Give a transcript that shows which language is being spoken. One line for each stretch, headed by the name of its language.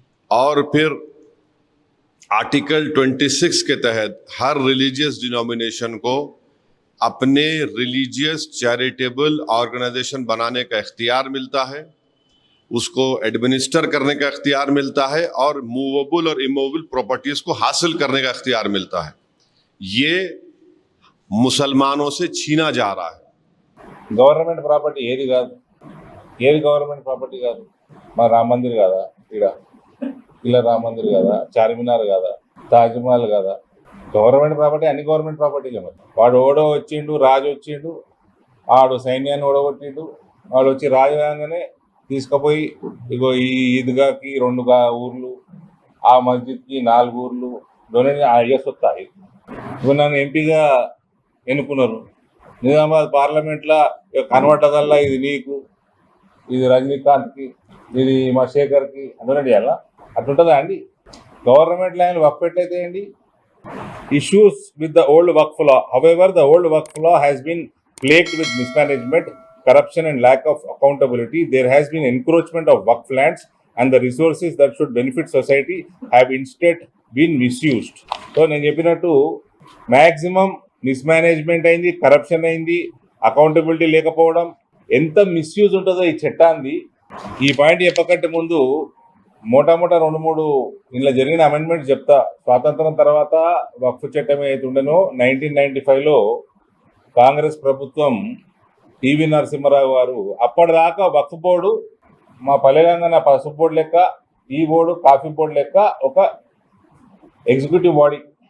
Hindi: और फिर आर्टिकल 26 के तहत हर रिलीजियस डिनोमिनेशन को अपने रिलीजियस चैरिटेबल ऑर्गेनाइजेशन बनाने का इख्तियार मिलता है, उसको एडमिनिस्टर करने का इख्तियार मिलता है और मूवेबल और इमूवेबल प्रॉपर्टीज को हासिल करने का इख्तियार मिलता है। ये मुसलमानों से छीना जा रहा है।
Telugu: గవర్నమెంట్ ప్రాపర్టీ ఏది గవర్నమెంట్ ప్రాపర్టీ కాదు. మా రామ మందిర్ కాదా, ఇలా రామ మందిర్ కాదా, చార్మినార్ కాదా, తాజ్మహల్ కాదా? గవర్నమెంట్ ప్రాపర్టీ అన్ని గవర్నమెంట్ ప్రాపర్టీలే. మరి వాడు ఓడో వచ్చిండు, రాజు వచ్చిండు, ఆడు సైన్యాన్ని ఓడగొట్టిండు, వాడు వచ్చి రాజు కాగానే తీసుకుపోయి ఇగో ఈ ఈద్గాకి 2 ఊర్లు, ఆ మస్జిద్కి 4 ఊర్లు డొనేట్ అయ్యేసి వస్తాయి. ఇప్పుడు నన్ను ఎంపీగా ఎన్నుకున్నారు. నిజామాబాద్ పార్లమెంట్లో కన్వర్ట్ అదల్లా ఇది నీకు, ఇది రజనీకాంత్కి, ఇది మా శేఖర్కి డొనేట్ చేయాలా? అట్లుంటుందా అండి? Government land Waqf ఎట్లయితాయండి?
English: Issues with the old Waqf law. However, the old Waqf law has been plagued with mismanagement, corruption and lack of accountability. There has been encroachment of Waqf lands and the resources that should benefit society have instead been misused.
Telugu: So, నేను చెప్పినట్టు maximum mismanagement అయింది, corruption అయింది, accountability లేకపోవడం, ఎంత misuse ఉంటుందో ఈ చట్టాన్ని. ఈ పాయింట్ చెప్పకంటే ముందు మోటా 2-3 ఇంట్లో జరిగిన అమెండ్మెంట్స్ చెప్తా. స్వాతంత్రం తర్వాత వక్ఫ్ చట్టం ఏదైతే ఉండనో 1995లో కాంగ్రెస్ ప్రభుత్వం టీవీ నరసింహారావు గారు అప్పటిదాకా వక్ఫ్ బోర్డు మా పల్లెగంగన పసుపు బోర్డు లెక్క, ఈ బోర్డు కాఫీ బోర్డు లెక్క ఒక ఎగ్జిక్యూటివ్ బాడీ.